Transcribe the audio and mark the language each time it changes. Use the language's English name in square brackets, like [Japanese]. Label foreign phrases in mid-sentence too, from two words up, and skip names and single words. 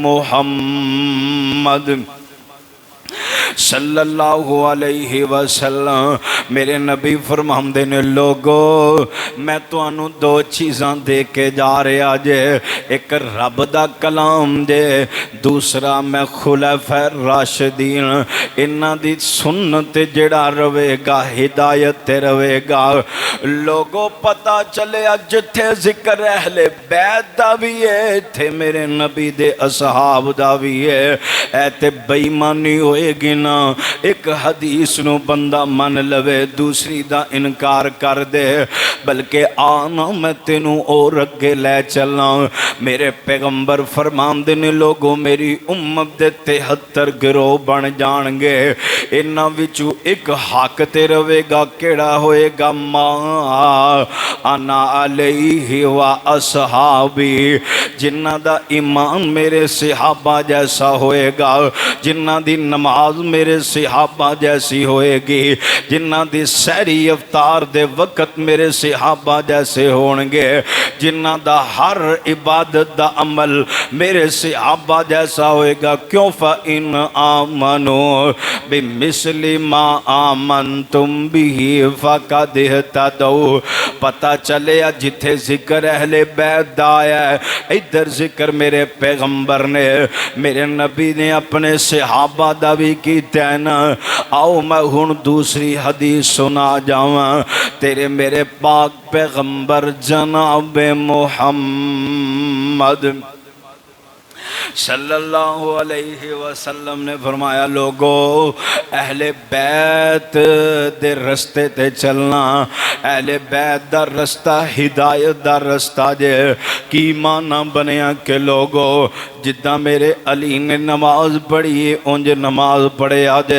[Punjabi] محمد صلی اللہ علیہ وسلم میرے نبی فرماندے نے لوگو میں تو انہوں دو چیزاں دے کے جا رہا جے، ایک رب دا کلام جے، دوسرا میں خلفاء راشدین انہاں دی سنت جڑا روے گا، ہدایت روے گا۔ لوگو پتہ چلے جتھے ذکر اہل بیت دا بھی ہے تھے میرے نبی دے اصحاب دا بھی ہے، اے تے بےمانی ہوئے گی نا، ایک حدیث نو بندہ من لوے دوسری دا انکار کر دے، بلکہ آنا میں تینوں اور اگے لے چلنا۔ میرے پیغمبر فرماندے نے لوگوں میری امت دے 73 گروہ بن جان گے، انہاں وچوں ایک حق تے رہوے گا، کیہڑا ہووے گا? [Arabic] ما أنا عليه وأصحابي, [Punjabi] جنہاں دا ایمان میرے صحابہ جیسا ہووے گا، جنہاں دی نماز میرے صحابہ جیسی ہووے گی، جنہاں دی سحری افطار دے وقت میرے صحابہ جیسے ہون گے، جنہاں دا ہر عبادت دا عمل میرے صحابہ جیسا ہووے گا. क्यों? [Arabic] فإن آمنوا بمثل ما آمنتم به فقد اهتدوا. [Punjabi] پتہ چلے جتھے ذکر اہل بیت دا آیا ہے، ادھر ذکر میرے پیغمبر نے، میرے نبی نے اپنے صحابہ دا بھی کیتا ہے نا. آؤ میں ہن دوسری حدیث سنا جاواں. تیرے میرے پاک پیغمبر جناب محمد [Arabic] صلى الله عليه وسلم [Punjabi] نے فرمایا، لوگو اہل بیت دے رستے تے چلنا، اہل بیت دا رستہ ہدایت دا رستہ جے. کی معنی بنیا کہ لوگو جداں میرے علی نے نماز پڑھی ہے انج نماز پڑھیا جے.